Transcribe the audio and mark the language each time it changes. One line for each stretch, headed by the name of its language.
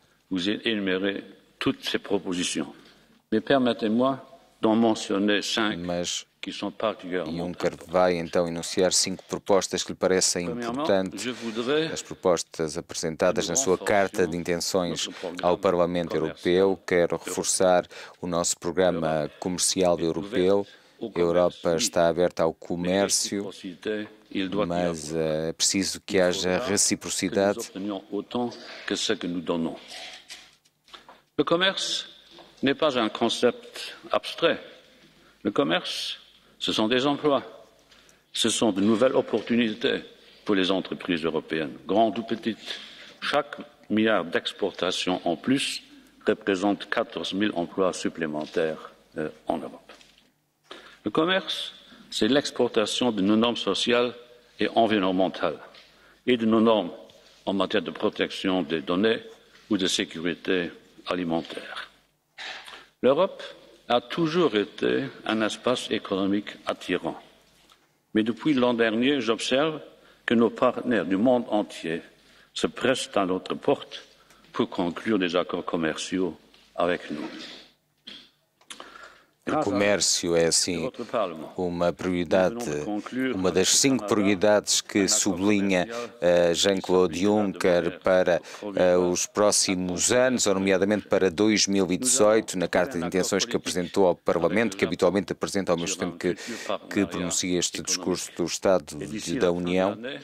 French: Vous énumérez toutes ces propositions. Mais permettez-moi d'en mentionner 5 qui sont particulièrement
Portuguese: Juncker vai então enunciar 5 propostas que lhe parecem importantes. As propostas apresentadas na sua carta de intenções ao Parlamento Europeu. Quero reforçar o nosso programa comercial europeu. A Europa está aberta ao comércio, mas é preciso que haja reciprocidade.
French: Le commerce n'est pas un concept abstrait. Le commerce, ce sont des emplois. Ce sont de nouvelles opportunités pour les entreprises européennes, grandes ou petites. Chaque milliard d'exportations en plus représente 14 000 emplois supplémentaires en Europe. Le commerce, c'est l'exportation de nos normes sociales et environnementales et de nos normes en matière de protection des données ou de sécurité alimentaire. L'Europe a toujours été un espace économique attirant. Mais depuis l'an dernier, j'observe que nos partenaires du monde entier se pressent à notre porte pour conclure des accords commerciaux avec nous.
Portuguese: O comércio é, assim, uma prioridade, uma das 5 prioridades que sublinha Jean-Claude Juncker para os próximos anos, ou nomeadamente para 2018, na carta de intenções que apresentou ao Parlamento, que habitualmente apresenta ao mesmo tempo que pronuncia este discurso do Estado da União.